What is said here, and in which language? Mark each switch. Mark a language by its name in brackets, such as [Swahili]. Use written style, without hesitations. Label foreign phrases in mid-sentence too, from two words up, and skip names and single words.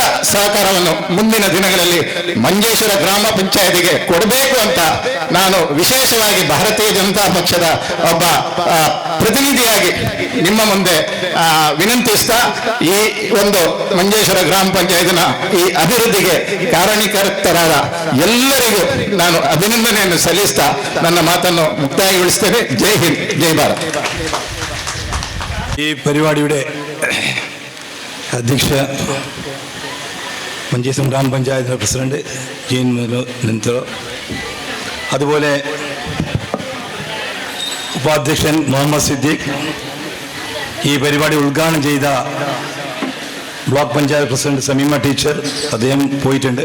[Kannada] ಸಹಕಾರವನ್ನು ಮುಂದಿನ ದಿನಗಳಲ್ಲಿ ಮಂಜೇಶ್ವರ ಗ್ರಾಮ ಪಂಚಾಯತಿಗೆ ಕೊಡಬೇಕು ಅಂತ ನಾನು ವಿಶೇಷವಾಗಿ ಭಾರತೀಯ ಜನತಾ ಪಕ್ಷದ ಒಬ್ಬ ಪ್ರತಿನಿಧಿಯಾಗಿ ನಿಮ್ಮ ಮುಂದೆ ವಿನಂತಿಸ್ತಾ, ಈ ಒಂದು ಮಂಜೇಶ್ವರ ಗ್ರಾಮ ಪಂಚಾಯತಿನ ಈ ಅಭಿವೃದ್ಧಿಗೆ ಕಾರಣೀಕರ್ತರಾದ ಎಲ್ಲರಿಗೂ ನಾನು ಅಭಿನಂದನೆಯನ್ನು ಸಲ್ಲಿಸ್ತಾ ನನ್ನ ಮಾತನ್ನು ಮುಕ್ತಾಯಗೊಳಿಸ್ತೇನೆ. [Malayalam] ജയ് ഹിന്ദ്, ജയ് ഭാരത്. ഈ പരിപാടിയുടെ അധ്യക്ഷ മഞ്ചേശ്വരം ഗ്രാമപഞ്ചായത്ത് പ്രസിഡന്റ് ജീൻ നെന്തോ, അതുപോലെ ഉപാധ്യക്ഷൻ മുഹമ്മദ് സിദ്ദീഖ്, ഈ പരിപാടി ഉദ്ഘാടനം ചെയ്ത ബ്ലോക്ക് പഞ്ചായത്ത് പ്രസിഡന്റ് സമീമ ടീച്ചർ, അദ്ദേഹം പോയിട്ടുണ്ട്.